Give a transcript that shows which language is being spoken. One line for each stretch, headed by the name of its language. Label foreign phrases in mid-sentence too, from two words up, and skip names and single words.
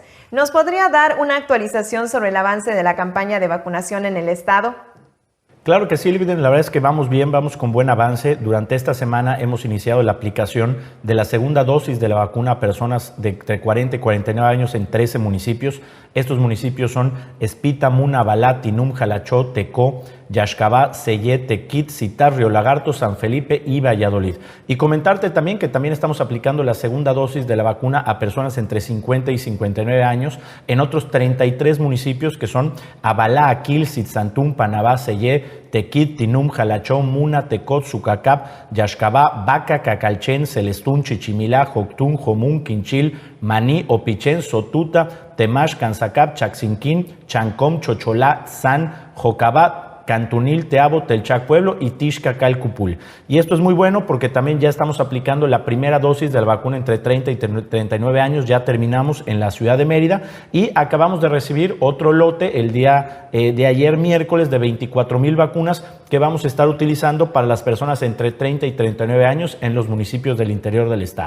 Spanish: ¿Nos podría dar una actualización sobre el avance de la campaña de vacunación en el estado? Claro que sí, Livden. La verdad es que vamos bien, vamos con buen avance. Durante esta semana hemos iniciado la aplicación de la segunda dosis de la vacuna a personas de entre 40 y 49 años en 13 municipios. Estos municipios son Espita, Muna, Balá, Tinum, Jalachó, Tecó, Yaxcabá, Sellé, Tequit, Citar, Río Lagarto, San Felipe y Valladolid. Y comentarte también que también estamos aplicando la segunda dosis de la vacuna a personas entre 50 y 59 años en otros 33 municipios que son Abalá, Aquil, Citzantún, Panabá, Sellé, Tequit, Tinum, Jalachó, Muna, Tecot, Zucacap, Yaxcabá, Baca, Cacalchen, Celestún, Chichimilá, Joctún, Jomún, Quinchil, Maní, Opichén, Sotuta, Temash, Canzacap, Chaxinquín, Chancom, Chocholá, San, Jocabá, Cantunil, Teabo, Telchac, Pueblo y Tixcacalcupul. Y esto es muy bueno porque también ya estamos aplicando la primera dosis de la vacuna entre 30 y 39 años. Ya terminamos en la ciudad de Mérida y acabamos de recibir otro lote el día de ayer, miércoles, de 24,000 vacunas que vamos a estar utilizando para las personas entre 30 y 39 años en los municipios del interior del estado.